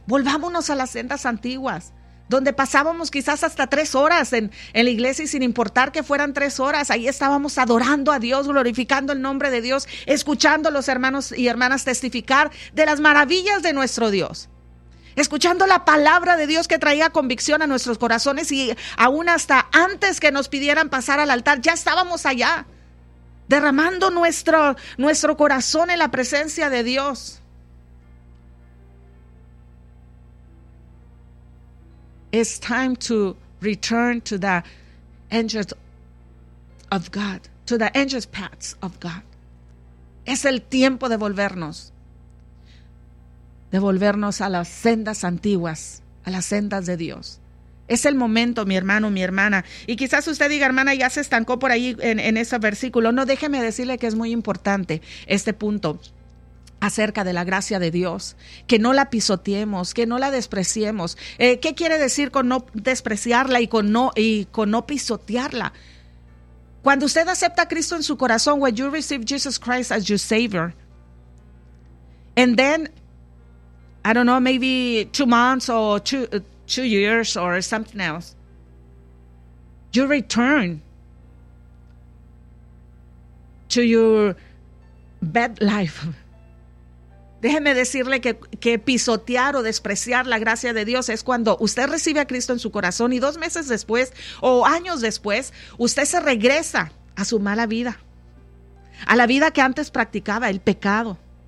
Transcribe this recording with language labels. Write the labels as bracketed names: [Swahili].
[Spanish] Volvámonos a las sendas antiguas, donde pasábamos quizás hasta tres horas en la iglesia, y sin importar que fueran tres horas, ahí estábamos adorando a Dios, glorificando el nombre de Dios, escuchando a los hermanos y hermanas testificar de las maravillas de nuestro Dios, escuchando la palabra de Dios que traía convicción a nuestros corazones, y aún hasta antes que nos pidieran pasar al altar, ya estábamos allá, derramando nuestro corazón en la presencia de Dios. [English] It's time to return to the angels of God, to the angels paths of God. [Spanish] Es el tiempo de volvernos. De volvernos a las sendas antiguas, a las sendas de Dios. Es el momento, mi hermano, mi hermana. Y quizás usted diga, hermana, ya se estancó por ahí en ese versículo. No, déjeme decirle que es muy importante este punto acerca de la gracia de Dios, que no la pisoteemos, que no la despreciemos. ¿Qué quiere decir con no despreciarla y con no pisotearla? Cuando usted acepta a Cristo en su corazón, [English] when you receive Jesus Christ as your Savior, and then, I don't know, maybe 2 months or two years or something else, you return to your bad life. [Spanish] Déjeme decirle que pisotear o despreciar la gracia de Dios es cuando usted recibe a Cristo en su corazón y dos meses después o años después, usted se regresa a su mala vida, a la vida que antes practicaba, el pecado.